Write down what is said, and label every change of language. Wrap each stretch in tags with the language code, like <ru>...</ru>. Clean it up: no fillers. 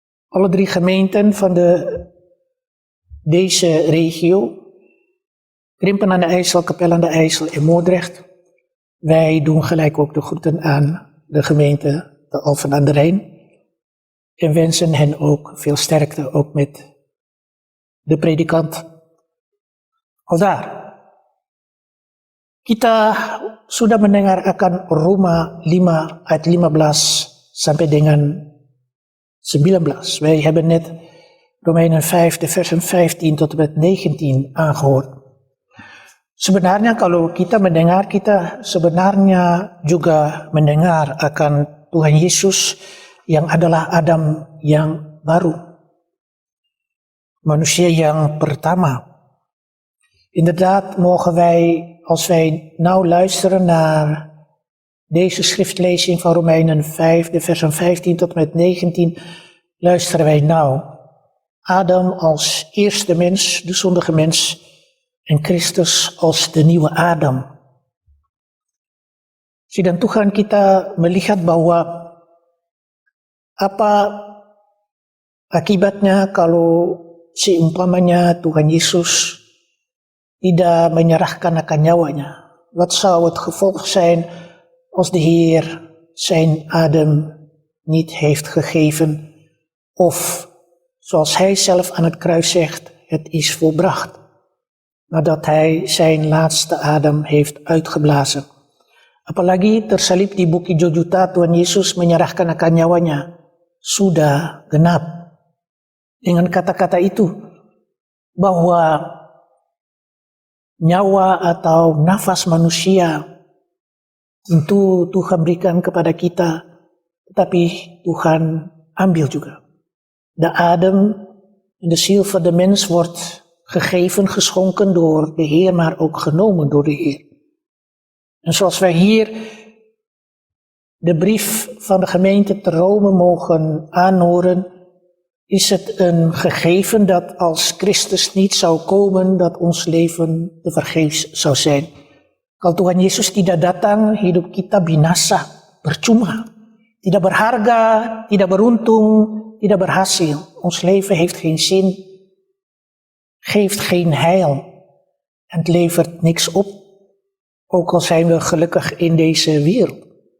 <nl>Alle drie gemeenten van deze regio, Krimpen aan de IJssel, Capelle aan de IJssel en Moordrecht. Wij doen gelijk ook de groeten aan de gemeente de Alphen aan de Rijn. En wensen hen ook veel sterkte, ook met de predikant. Aldaar.</nl> <id>Kita sudah mendengar akan Roma 5 ayat 15 sampai dengan 19.</id> <nl>Wij hebben net Romeinen 5 de versen 15 tot en met 19 aangehoord.</nl> <id>Sebenarnya kalau kita mendengar, kita sebenarnya juga mendengar akan Tuhan Yesus yang adalah Adam yang baru. Manusia yang pertama.</id> <nl>Inderdaad mogen wij, als wij nou luisteren naar deze schriftlezing van Romeinen 5, de versen 15 tot en met 19, luisteren wij nou. Adam als eerste mens, de zondige mens, en Christus als de nieuwe Adam.</nl> <id>Sidang Tuhan, kita melihat bahwa apa akibatnya kalau seumpamanya Tuhan Yesus tidak menyerahkan akan nyawanya.</id> <nl>Wat zou het gevolg zijn als de Heer zijn adem niet heeft gegeven, of zoals Hij zelf aan het kruis zegt, het is volbracht. Nadat Hij zijn laatste adem heeft uitgeblazen.</nl> <id>Apalagi tersalib di Bukit Jojuta, Tuhan Yesus menyerahkan akan nyawanya. Sudah genap. Dengan kata-kata itu, bahwa nyawa atau nafas manusia tentu Tuhan berikan kepada kita, tetapi Tuhan ambil juga.</id> <nl>De adem en de ziel van de mens wordt gegeven, geschonken door de Heer, maar ook genomen door de Heer. En zoals wij hier de brief van de gemeente te Rome mogen aanhoren, is het een gegeven dat als Christus niet zou komen, dat ons leven tevergeefs zou zijn.</nl> <id>Kalau Tuhan Yesus tidak datang, hidup kita binasa, percuma. Tidak berharga, tidak beruntung, tidak berhasil.</id> <nl>Ons leven heeft geen zin, geeft geen heil. En het levert niks op, ook al zijn we gelukkig in deze wereld.</nl>